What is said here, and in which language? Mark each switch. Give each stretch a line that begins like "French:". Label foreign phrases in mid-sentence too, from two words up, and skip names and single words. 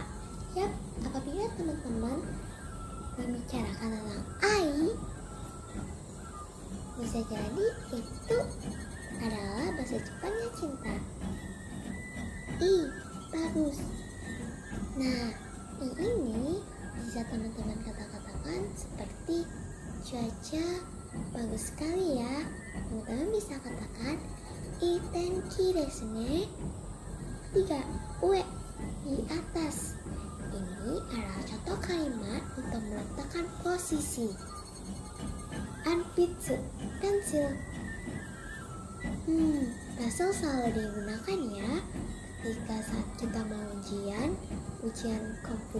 Indonesian: Yap, apabila teman-teman membicarakan tentang ai, bisa jadi itu adalah bahasa Jepangnya cinta. I, bagus. Nah, I ini bisa teman-teman kata-katakan seperti cuaca bagus sekali ya. Teman-teman bisa katakan
Japanese: いい天気ですね.
Indonesian: Ketiga, ue, di atas. Ini adalah contoh kalimat untuk meletakkan posisi. Anpitsu, pensil. Pensil selalu digunakan ya ketika saat kita mau ujian komputer.